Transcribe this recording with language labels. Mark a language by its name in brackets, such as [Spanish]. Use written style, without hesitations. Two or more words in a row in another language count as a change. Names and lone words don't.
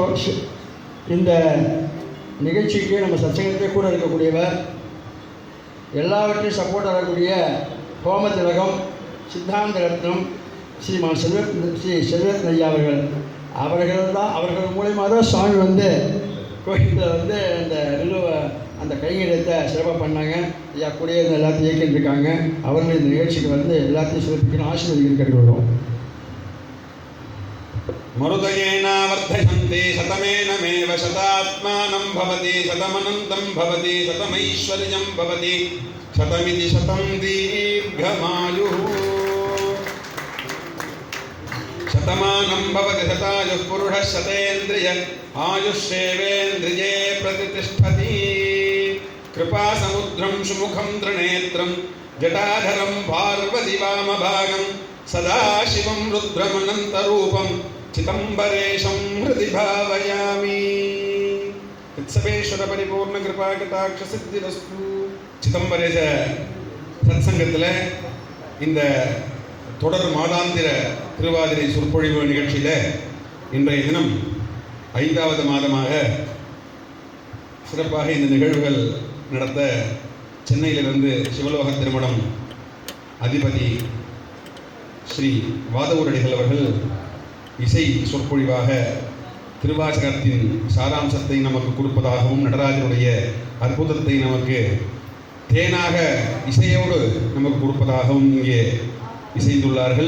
[Tamil] இந்த நிகழ்ச்சிக்கு நம்ம சச்சங்கத்தை கூட இருக்கக்கூடியவர், எல்லாவற்றையும் சப்போர்ட் ஆகக்கூடிய ஹோம திலகம் சித்தாந்த ரத்னம் ஸ்ரீமான் ஸ்ரீ செல்வரத்ன ஐயா அவர்கள் மூலமாக தான் சுவாமி கோயிலில் அந்த அந்த கைங்கரியத்தை சிறப்பாக பண்ணாங்க. ஐயா கூடயே எல்லாத்தையும் இயக்கிட்டு இருக்காங்க. அவர்கள் இந்த நிகழ்ச்சிக்கு எல்லாத்தையும் சிறப்பிக்கணும், ஆசீர்வதிக்கணும் கேட்டுக்கொள்வோம். [Sanskrit] मरुदयेनावर्धयन्ति शतमेनमेव शतात्मानं भवति शतमनन्तं भवति शतमैश्वर्यं भवति शतमिति शतं दीर्घमायुः शतमानं भवति शतायुः पुरुषः शतेन्द्रिय आयुष्येवेन्द्रिये प्रतिष्ठति कृपासमुद्रं सुमुखं त्रिनेत्रं जटाधरं पार्वतीवामभागं सदाशिवं रुद्रमनन्तरूपं चिदम्बरेशं हृदि भावयामि சித்தம்பரேஸ்வரபரிபூர்ணகிருபாகடாட்சசித்திரஸ்து. [Tamil] சிதம்பரேச சத்சங்கத்தில் இந்த தொடர் மாதாந்திர திருவாதிரை சொற்பொழிவு நிகழ்ச்சியில் இன்றைய தினம் 5வது மாதமாக சிறப்பாக இந்த நிகழ்வுகள் நடத்த சென்னையிலிருந்து சிவலோக திருமணம் அதிபதி ஸ்ரீ வாதவூரடிகள் அவர்கள் இசை சொற்பொழிவாக திருவாசகத்தின் சாராம்சத்தை நமக்கு கொடுப்பதாகவும் நடராஜனுடைய அற்புதத்தை நமக்கு தேனாக இசையோடு நமக்கு கொடுப்பதாகவும் இங்கே இசைந்துள்ளார்கள்.